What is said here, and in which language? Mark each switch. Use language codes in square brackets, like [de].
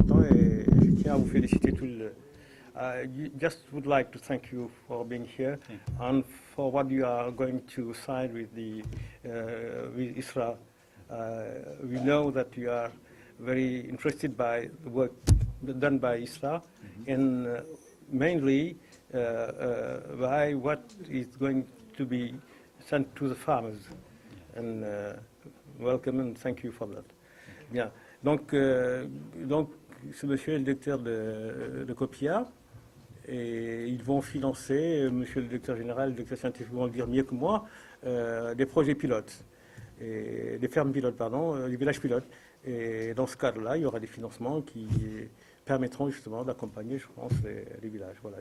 [fr] Et je tiens à vous féliciter tous les deux. [en] I just would like to thank you for being here and for what you are going to sign with with ISRA. We know that you are very interested by the work done by ISRA and mainly by what is going to be sent to the farmers. And welcome and thank you for that. [fr] Bien. Donc ce monsieur est le directeur de COPIA. Et ils vont financer, monsieur le directeur général, le directeur scientifique vont le dire mieux que moi, des projets pilotes, des fermes pilotes, pardon, des villages pilotes. Et dans ce cadre-là, il y aura des financements qui permettront justement d'accompagner, je pense, les villages. Voilà.